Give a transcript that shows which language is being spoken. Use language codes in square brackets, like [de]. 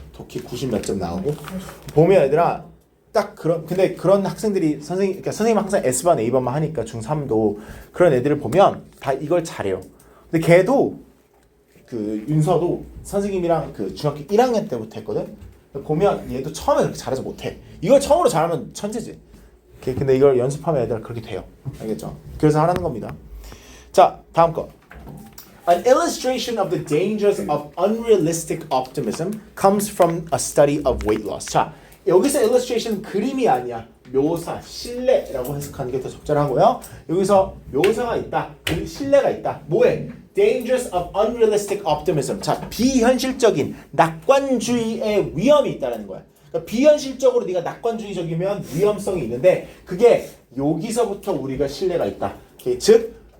[ko] 독해 90 몇 점 나오고 보면 얘들아 딱 근데 그런 학생들이 그러니까 선생님 항상 S반, A반만 하니까 중3도 그런 애들을 보면 다 이걸 잘해요. 근데 걔도 그 윤서도 선생님이랑 그 중학교 1학년 때부터 했거든. 보면 얘도 처음에 그렇게 잘해서 못해. 이걸 처음으로 잘하면 천재지. 근데 이걸 연습하면 애들 그렇게 돼요. 알겠죠? 그래서 하라는 겁니다. 자, 다음 거. [en] An illustration of the dangers of unrealistic optimism comes from a study of weight loss. [ko] 자, 여기서 illustration 그림이 아니야. 묘사, 신뢰라고 해석하는 게 더 적절하고요. 여기서 묘사가 있다. 신뢰가 있다. 뭐에? [en] Dangers of unrealistic optimism. [ko] 자, 비현실적인 낙관주의의 위험이 있다는 거야. 그러니까 비현실적으로 네가 낙관주의적이면 위험성이 있는데 그게 여기서부터 우리가 신뢰가 있다. 오케이? 즉